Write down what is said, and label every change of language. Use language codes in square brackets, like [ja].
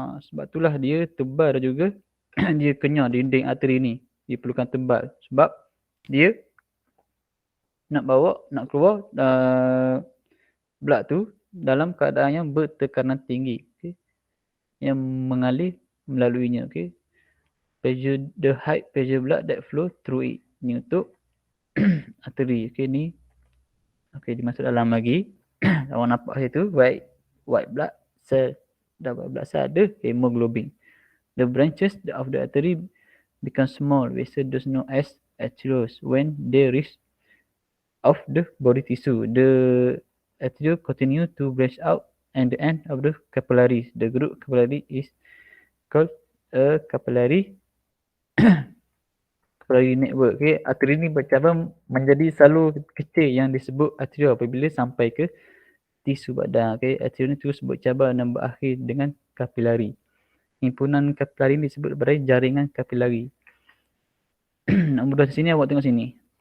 [ms] Sebab itulah dia tebal dan juga dia kenyal dinding arteri ni. Dia perlukan tebal sebab dia nak keluar blood tu dalam keadaan yang bertekanan tinggi. Okay. Yang mengalir melaluinya. Okay. [en] Pressure, the high pressure blood that flow through it. [ms] Ni untuk arteri. Okay, ni. Okay, dimasuk dalam lagi. Awak nampak situ white blood cell. White blood cell ada hemoglobin. [en] The branches of the artery become small vessels known as arterioles when they reach of the body tissue. The arteriole continue to branch out and the end of the capillaries. The group capillary is called a capillary network. [ms] Okay, arteri ni bercabang menjadi salur kecil yang disebut arteriole apabila sampai ke tisu badan. Okay, arteriole ni terus bercabang dan berakhir dengan kapilari. Himpunan kapilari ni disebut sebagai jaringan kapilari. Nombor 2 sini, awak tengok sini.